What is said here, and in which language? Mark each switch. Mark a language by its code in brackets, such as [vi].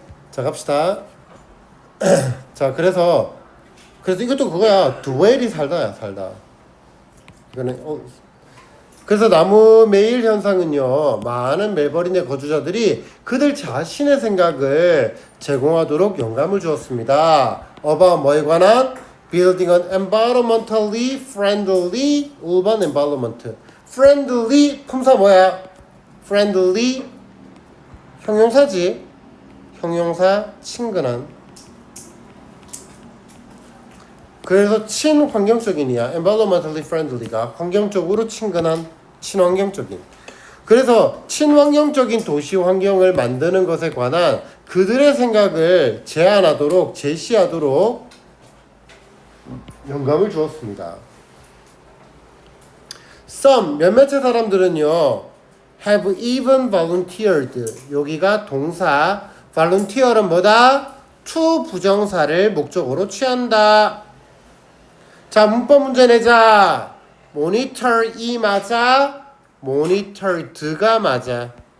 [ko] 자, 갑시다. 자, 그래서 이것도 그거야. dwell이 살다. 이거는 그래서 나무 매일 현상은요, 많은 멜버른의 거주자들이 그들 자신의 생각을 제공하도록 영감을 주었습니다. about 뭐에 관한? [en] building an environmentally friendly urban environment. [ko] friendly 품사 뭐야? friendly 형용사지. 형용사 친근한. 그래서 친환경적인이야. [en] environmentally friendly [ko] 가 환경적으로 친근한, 친환경적인. 그래서 친환경적인 도시 환경을 만드는 것에 관한 그들의 생각을 제안하도록 제시하도록 영감을 주었습니다. [en] Some [ko] 몇몇의 사람들은요 [en] have even volunteered. [ko] 여기가 동사 volunteer은 뭐다? to 부정사를 목적으로 취한다. 자, 문법 문제 내자. monitor 이 맞아? monitored가 맞아.